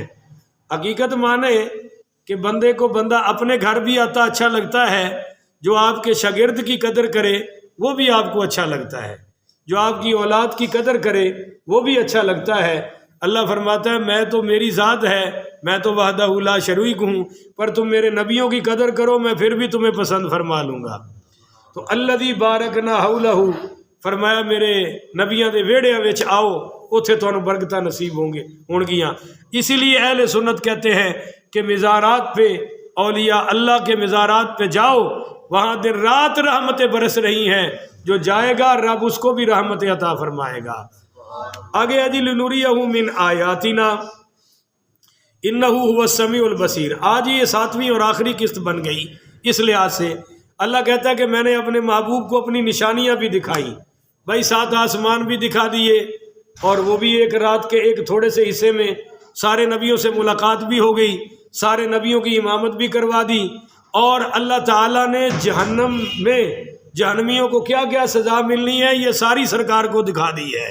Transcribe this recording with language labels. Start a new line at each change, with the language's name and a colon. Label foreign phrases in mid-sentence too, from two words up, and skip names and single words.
Urdu: حقیقت مانے کہ بندے کو بندہ اپنے گھر بھی آتا اچھا لگتا ہے، جو آپ کے شاگرد کی قدر کرے وہ بھی آپ کو اچھا لگتا ہے، جو آپ کی اولاد کی قدر کرے وہ بھی اچھا لگتا ہے۔ اللہ فرماتا ہے میں تو میری ذات ہے، میں تو
Arabic: وحدہ لا شریک
Urdu: ہوں، پر تم میرے نبیوں کی قدر کرو میں پھر بھی تمہیں پسند فرما لوں گا۔
Punjabi: تو
Arabic: الذی بارکنا حولہ
Punjabi: فرمایا میرے نبیوں دے ویڑیاں وچ آؤ، اتھے تانوں برکتاں نصیب ہون گیاں۔
Urdu: اسی لیے اہل سنت کہتے ہیں کہ مزارات پہ، اولیاء اللہ کے مزارات پہ جاؤ، وہاں دن رات رحمتیں برس رہی ہیں، جو جائے گا رب اس کو بھی رحمت عطا فرمائے گا۔
Arabic: آگے اجی لنریہ من آیاتنا انہ هو السمیع البصیر۔
Urdu: آج یہ 7ویں اور آخری قسط بن گئی۔ اس لحاظ سے اللہ کہتا ہے کہ میں نے اپنے محبوب کو اپنی نشانیاں بھی دکھائیں۔ بھائی 7 آسمان بھی دکھا دیے، اور وہ بھی ایک رات کے ایک تھوڑے سے حصے میں سارے نبیوں سے ملاقات بھی ہو گئی، سارے نبیوں کی امامت بھی کروا دی، اور اللہ تعالیٰ نے جہنم میں جہنمیوں کو کیا کیا سزا ملنی ہے یہ ساری سرکار کو دکھا دی ہے۔